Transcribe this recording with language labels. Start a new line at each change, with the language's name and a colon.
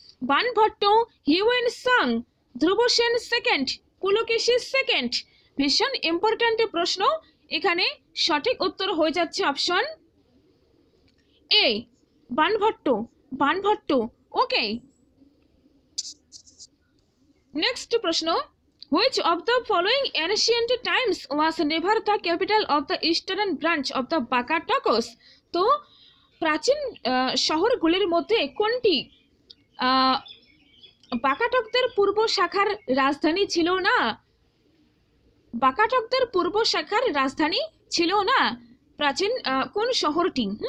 Bangla: Banabhatta, Hiuen Tsang, ধ্রুব Sen second, Pulakeshi second. ভীষণ important প্রশ্ন, এখানে সঠিক উত্তর হয়ে যাচ্ছে option A, Banabhatta. Banabhatta, okay.
English: Next প্রশ্ন, which of the following ancient times was never the capital of the eastern branch of the Bakatokos?
Bangla: তো প্রাচীন শহরগুলির মধ্যে কোনটি বাকাটকদের পূর্ব শাখার রাজধানী ছিল না? বাকাটকদের পূর্ব শাখার রাজধানী ছিল না প্রাচীন কোন শহরটি?